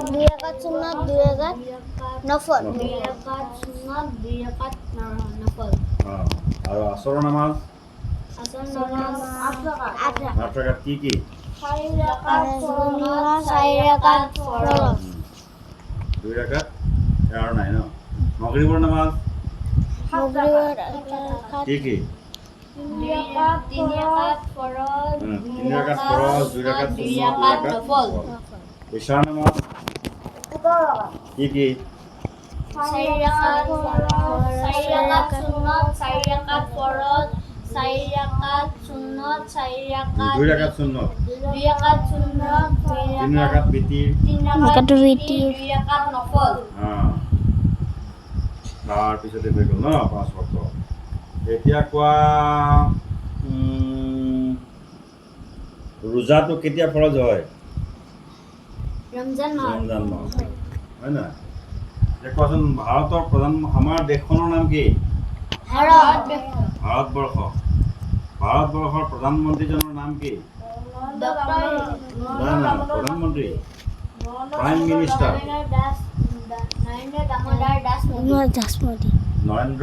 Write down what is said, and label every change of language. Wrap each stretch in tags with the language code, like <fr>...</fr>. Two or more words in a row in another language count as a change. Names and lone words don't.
<bn>2 রাকাত সুন্নাত, 2 রাকাত নফল। 2 রাকাত সুন্নাত, 2 রাকাত নফল। আর আসর নামাজ? আসর নামাজ 8 রাকাত। 8 রাকাত। কি? 4 রাকাত সুন্নাত, 4 রাকাত ফরজ,</bn> <as>2 রাকাত আৰু নাই ন মাগৰিবৰ নামাজ মাগৰিবৰ কি কি 2 রাকাত 3 রাকাত ফরজ 3 রাকাত ফরজ 2 রাকাত সুন্নাত 2 রাকাত নফল ইশার নামাজ কি কি 4 রাকাত সুন্নাত 4 রাকাত ফরজ 4 রাকাত সুন্নাত 4 রাকাত 2 রাকাত সুন্নাত 2 রাকাত সুন্নাত 3 রাকাত বিতির 3 রাকাত বিতির 2 রাকাত নফল তাৰপিছতে হৈ গ'ল ন 5 ওয়াক্ত এতিয়া কোৱা ৰোজাটো কেতিয়া ফৰজ হয়</as> <bn>রমজান মাস</bn> <as>ৰমজান মাহ হয় না এতিয়া কোৱাচোন ভাৰতৰ প্ৰধান আমাৰ দেশখনৰ নাম কি ভাৰতবৰ্ষ ভাৰতবৰ্ষৰ প্ৰধানমন্ত্ৰীজনৰ নাম কি না না প্ৰধানমন্ত্ৰী</as> <en>Prime Minister</en> <as>নৰেন্দ্ৰ</as>